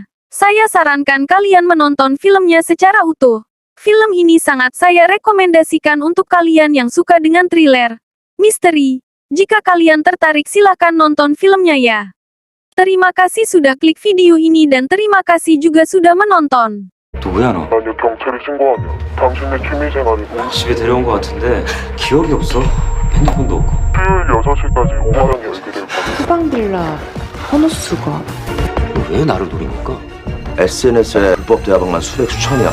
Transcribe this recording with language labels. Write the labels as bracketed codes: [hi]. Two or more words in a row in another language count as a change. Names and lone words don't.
[id] Saya sarankan kalian menonton filmnya secara utuh. Film ini sangat saya rekomendasikan untuk kalian yang suka dengan thriller, misteri. Jika kalian tertarik silahkan nonton filmnya ya. Terima kasih sudah klik video ini dan terima kasih juga sudah menonton. [ko] 누구야 너? 난 경찰에 신고하면 당신의 취미생활이 집에 데려온 것 같은데 기억이 없어. 핸드폰도 없고. 수요일 6시까지 5만원 열기를 받은 후방빌라 헌옷수거. 왜 나를 노립니까? SNS에 불법 대화방만 수백 수천이야.